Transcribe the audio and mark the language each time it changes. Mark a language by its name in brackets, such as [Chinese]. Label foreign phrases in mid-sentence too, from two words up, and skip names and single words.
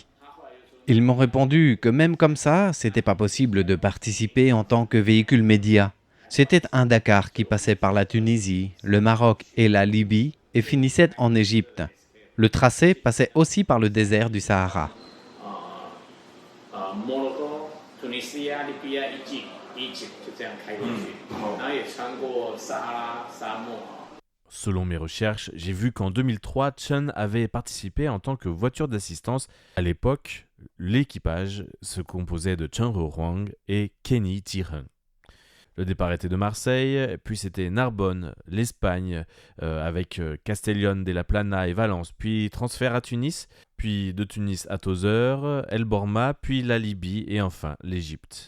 [French] Ils m'ont répondu que même comme ça, c'était pas possible de participer en tant que véhicule média. C'était un Dakar qui passait par la Tunisie, le Maroc et la Libye et finissait en Égypte. Le tracé passait aussi par le désert du Sahara. Morocco, Tunisia, Libye, Égypte, [Chinese] 就这样开过去，然后也穿过撒哈拉沙漠。 [French] Selon mes recherches, j'ai vu qu'en 2003, Chen avait participé en tant que voiture d'assistance. À l'époque, l'équipage se composait de Chen Huang et Kenny Tiren. Le départ était de Marseille, puis c'était Narbonne, l'Espagne, avec Castellón de la Plana et Valence, puis transfert à Tunis, puis de Tunis à Tozeur, El Borma, puis la Libye et enfin l'Égypte.